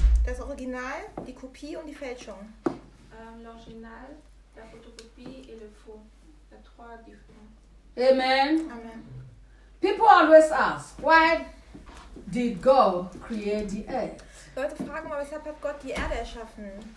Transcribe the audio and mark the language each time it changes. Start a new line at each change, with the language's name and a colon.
German: Das Original, die Kopie und die Fälschung.
French: L'original, la photocopie et le faux. The trois différents. Amen. Amen.
English: People always ask, why did God create the earth?
German: Leute fragen mal, weshalb hat Gott die Erde erschaffen?